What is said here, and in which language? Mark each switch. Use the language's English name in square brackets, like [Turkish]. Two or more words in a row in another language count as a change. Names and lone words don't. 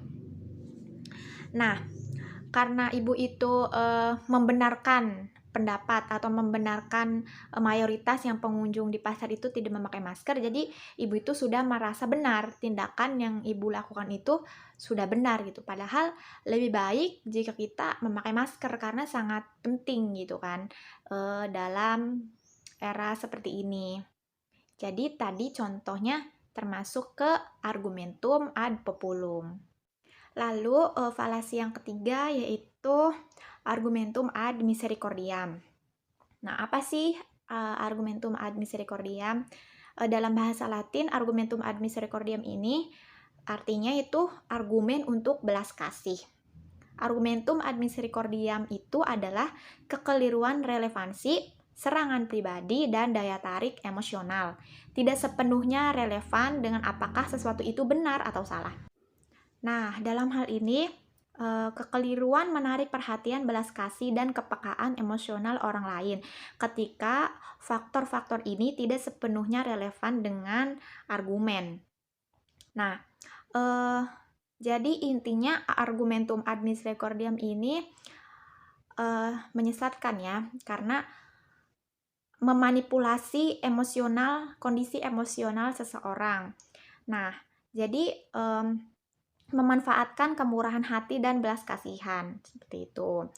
[Indonesian] Nah, karena ibu itu membenarkan pendapat atau membenarkan mayoritas yang pengunjung di pasar itu tidak memakai masker, jadi ibu itu sudah merasa benar tindakan yang ibu lakukan itu sudah benar gitu. Padahal lebih baik jika kita memakai masker karena sangat penting gitu kan dalam era seperti ini. Jadi tadi contohnya termasuk ke [Latin] argumentum ad populum. [Indonesian] Lalu falasi yang ketiga yaitu [Latin] argumentum ad misericordiam. [Indonesian] Nah, apa sih [Latin] argumentum ad misericordiam? [Indonesian] Dalam bahasa Latin, [Latin] argumentum ad misericordiam [Indonesian] ini artinya itu argumen untuk belas kasih. [Latin] Argumentum ad misericordiam [Indonesian] itu adalah kekeliruan relevansi, serangan pribadi, dan daya tarik emosional. Tidak sepenuhnya relevan dengan apakah sesuatu itu benar atau salah. Nah, dalam hal ini, kekeliruan menarik perhatian, belas kasih, dan kepekaan emosional orang lain ketika faktor-faktor ini tidak sepenuhnya relevan dengan argumen. Nah, jadi intinya [Latin] argumentum ad misericordiam [Indonesian] ini menyesatkan ya, karena memanipulasi emosional, kondisi emosional seseorang. Nah, jadi memanfaatkan kemurahan hati dan belas kasihan seperti itu.